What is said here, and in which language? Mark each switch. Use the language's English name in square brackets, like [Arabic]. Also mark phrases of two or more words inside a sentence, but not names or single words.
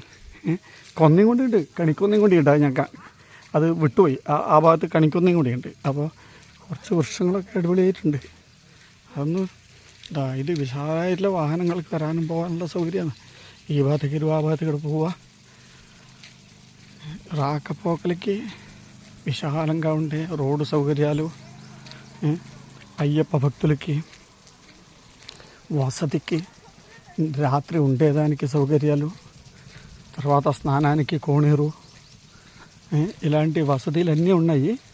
[Malayalam] കൊന്നയും കൂടിയുണ്ട്, കണിക്കൊന്നയും കൂടിയുണ്ട്. അത് ഞങ്ങൾക്ക് അത് വിട്ടുപോയി. ആ ഭാഗത്ത് കണിക്കൊന്നയും കൂടിയുണ്ട്. അപ്പോൾ കുറച്ച് വൃക്ഷങ്ങളൊക്കെ അടിപൊളിയായിട്ടുണ്ട്. അതൊന്ന് ഇത് വിശാലമായിട്ടുള്ള വാഹനങ്ങൾക്ക് വരാനും പോകാനുള്ള സൗകര്യമാണ്. ഈ ഭാഗത്തേക്ക് ആ ഭാഗത്തേക്ക് പോവുക. [Telugu] రాకపోకలకి విశాలంగా ఉండే రోడ్డు సౌకర్యాలు, అయ్యప్ప భక్తులకి వసతికి, రాత్రి ఉండేదానికి సౌకర్యాలు, తర్వాత స్నానానికి కోనేరు, ఇలాంటి వసతులన్నీ ఉన్నాయి.